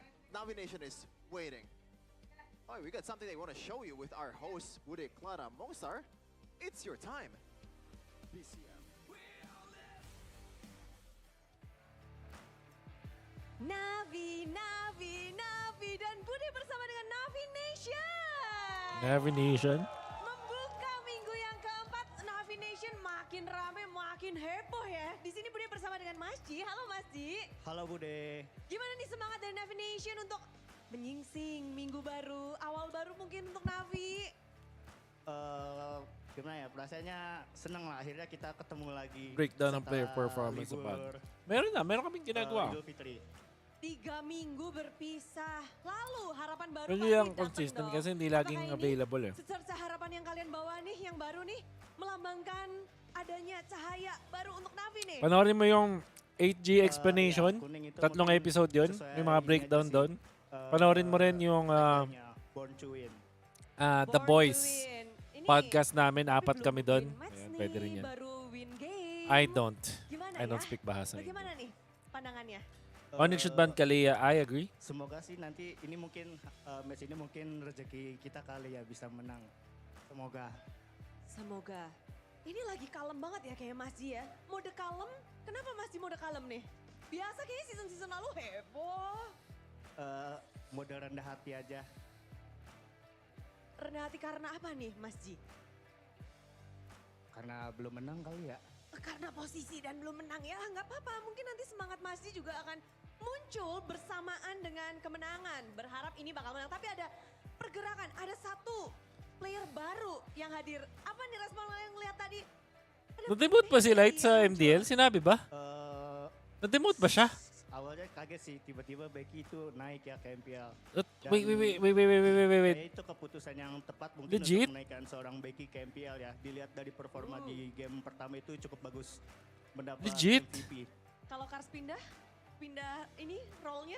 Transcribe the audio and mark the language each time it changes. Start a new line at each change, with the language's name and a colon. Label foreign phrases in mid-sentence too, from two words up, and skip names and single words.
English: Navi Nation is waiting. Alright, we got something they want to show you with our host, Bude Clara Mozart. It's your time. BCM. Navi, Navi, Navi,
Indonesian: dan Budi bersama dengan Navi Nation. Navi Nation. Membuka minggu yang keempat, Navi Nation makin rame, makin heboh ya. Di sini Budi bersama dengan Mas Ji. Halo Mas Ji. Halo Bude. Gimana nih semangat dari Navi Nation untuk menyingsing minggu baru, awal baru mungkin untuk Navi? gimana ya, perasaannya seneng lah akhirnya kita ketemu lagi.
English: Breakdown
Filipino: ng player
Indonesian: setelah
Filipino: performance sa
Indonesian: libur,
Filipino: meron kaming ginagawa.
Indonesian: Idul Fitri. 3 minggu berpisah. Lalu harapan baru
Filipino: Pero
Indonesian: pasti
Filipino: yung
Indonesian: datang
Filipino: consistent
Indonesian: dong.
Filipino: kasi hindi
Indonesian: Apakah
Filipino: laging
Indonesian: ini
Filipino: available eh.
Indonesian: Secerca harapan yang kalian bawa nih, yang baru nih, melambangkan adanya cahaya baru untuk Navi nih.
Filipino: Panoorin mo yung 8G explanation.
Indonesian: Ya, kuning itu
Filipino: 3
Indonesian: mungkin
Filipino: episode yun.
Indonesian: sesuai
Filipino: May mga
Indonesian: ini
Filipino: breakdown
Indonesian: aja sih.
Filipino: doon. Panoorin mo rin yung
Indonesian: Tagline-nya,
English: Born to Win. The Born to Boys Win.
Indonesian: Ini,
Filipino: podcast namin.
Indonesian: tapi 4 belum
Filipino: kami doon.
English: win match
Filipino: Ayan,
Indonesian: nih,
Filipino: pwede rin yan.
Indonesian: Baru
English: win game. I don't.
Indonesian: Gimana
English: I don't
Indonesian: ya? speak bahasa Inggris. Bagaimana nih pandangannya?
English: Onic should ban Kalia. I agree.
Indonesian: Semoga sih nanti ini mungkin match ini mungkin rezeki kita kali ya bisa menang. Semoga. Semoga. Ini lagi kalem banget ya kayak Mas Ji ya. Mode kalem, kenapa Mas Ji mode kalem nih? Biasa kayaknya season-season lalu heboh. Mode rendah hati aja. Rendah hati karena apa nih Mas Ji? Karena belum menang kali ya. Karena posisi dan belum menang ya, nggak apa-apa. Mungkin nanti semangat Mas Ji juga akan muncul bersamaan dengan kemenangan. Berharap ini bakal menang, tapi ada pergerakan, ada satu player baru yang hadir. Apa nih respon yang ngeliat tadi? Ada
Filipino: Nag-demote ba si Light sa
Indonesian: yang
Filipino: MDL? Sinabi ba? Nag-demote ba siya?
Indonesian: Awalnya kaget sih, tiba-tiba Becky itu naik ya ke MPL.
English: Wait.
Indonesian: Kayak itu keputusan yang tepat mungkin
English: Legit?
Indonesian: untuk menaikkan seorang Becky ke MPL ya. Dilihat dari performa di game pertama itu cukup bagus. Mendapat
English: Legit?
Indonesian: MVP. Kalau Kars pindah ini role-nya?